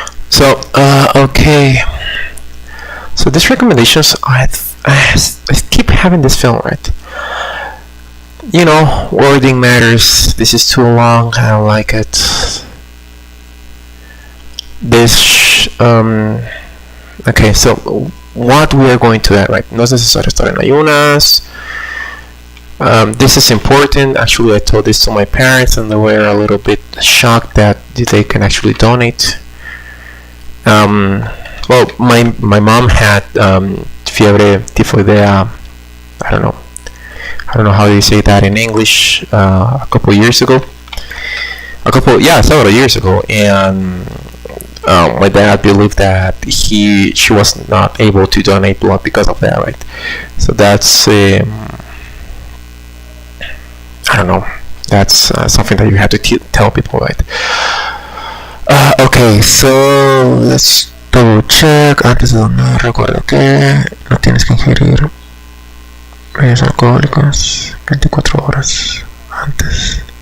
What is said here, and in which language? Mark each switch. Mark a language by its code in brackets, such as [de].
[en] So okay, so these recommendations, I keep having this feeling, right? You know, wording matters. This is too long, I don't like it. This okay, so what we are going to add, right? [es] No es necesario estar en ayunas. [en] This is important. Actually, I told this to my parents and they were a little bit shocked that they can actually donate. Well, my mom had [es] fiebre tifoidea. [en] I don't know how you say that in English. A couple years ago. Several years ago, and my dad believed that she was not able to donate blood because of that, right? So that's I don't know. That's something that you have to tell people, right? Okay, so let's double check. [es] Antes de donar, recuerda que no tienes que ingerir bebidas alcohólicas 24 horas antes.